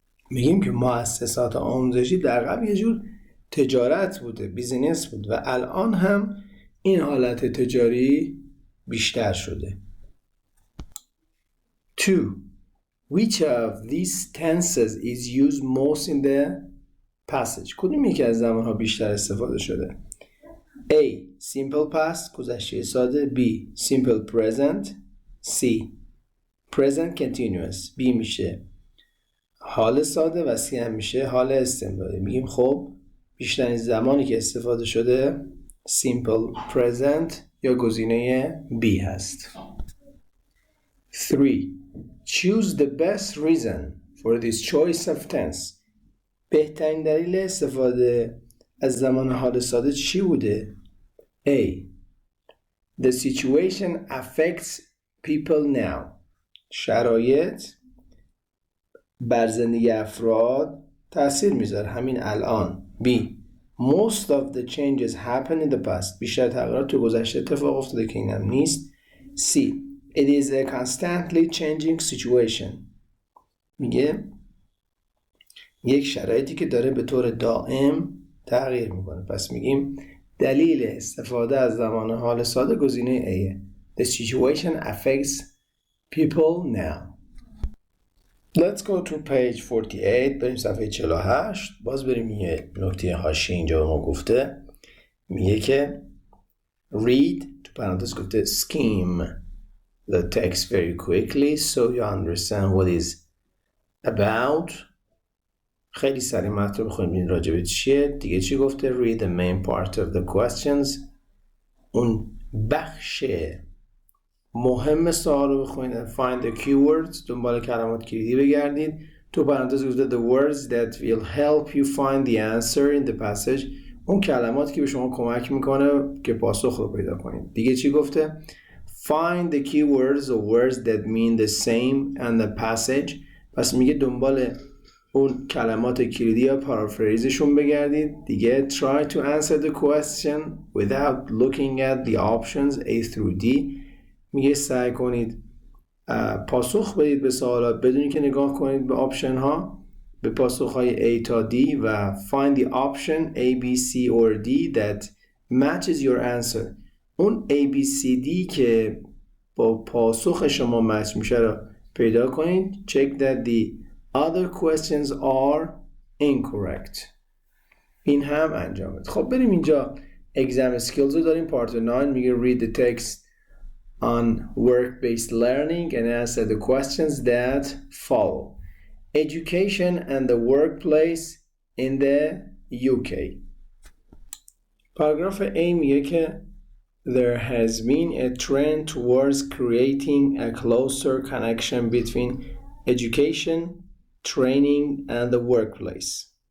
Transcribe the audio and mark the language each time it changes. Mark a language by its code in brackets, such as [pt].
[fa] میگیم که مؤسسات آموزشی در قبل یه جور تجارت بوده، بیزینس بود و الان هم این حالت تجاری بیشتر شده. 2. [en] Which of these tenses is used most in the passage? [fa] کدوم یکی از زمانها بیشتر استفاده شده؟ A. [en] Simple past [fa] گذشته ساده. [en] B. Simple present. C. Present continuous. [fa] B میشه حال ساده و C هم میشه حال استمراری. میگیم خب بیشترین زمانی که استفاده شده Simple present یا گزینه B هست. [en] 3. Choose the best reason for this choice of tense. [fa] بهترین دلیل استفاده از زمان حال ساده چی بوده؟ A. [en] The situation affects people now. [fa] شرایط بر زندگی افراد تأثیر میذاره همین الان. [en] B. Most of the changes happen in the past. [fa] بیشتر تغییرات تو گذشته اتفاق افتاده که اینم نیست. [en] C. It is a constantly changing situation. [fa] میگه یک شرایطی که داره به طور دائم تغییر میکنه. پس میگیم دلیل استفاده از زمان حال ساده گزینه A. [en] The situation affects people now. Let's go to page 48. [fa] بریم صفحه 48. باز بریم یه نکته حاشیه اینجا به ما گفته. میگه که [en] read [fa] تو پرانتز گفته [en] skim the text very quickly so you understand what is about. [fa] خیلی سریع متن رو بخونیم ببینید راجع به چیه. دیگه چی گفته؟ [en] read the main part of the questions. [fa] اون بخش مهم سوال رو بخونید. [en] find the keywords. [fa] دنبال کلمات کلیدی بگردید. تو پرانتز گفته [en] the words that will help you find the answer in the passage. [fa] اون کلمات که به شما کمک میکنه که پاسخ رو پیدا کنید. دیگه چی گفته؟ [en] find the keywords or words that mean the same and the passage. [fa] پس میگه دنبال اون کلمات کلیدی یا پارافریزشون بگردید. دیگه [en] try to answer the question without looking at the options A through D. [fa] میگه سعی کنید پاسخ بدید به سوالات بدون که نگاه کنید به آپشن ها، به پاسخ های A تا D و [en] find the option A, B, C or D that matches your answer. [fa] اون A, B, C, D که با پاسخ شما مچ میشه رو پیدا کنید. [en] check that the other questions are incorrect. [fa] این هم انجام بده. خب بریم اینجا [en] exam skills [fa] رو داریم. [en] part 9 [fa] میگه [en] read the text on work-based learning and answer the questions that follow. Education and the workplace in the UK. Paragraph A [fa] میگه که [en] there has been a trend towards creating a closer connection between education, training, and the workplace.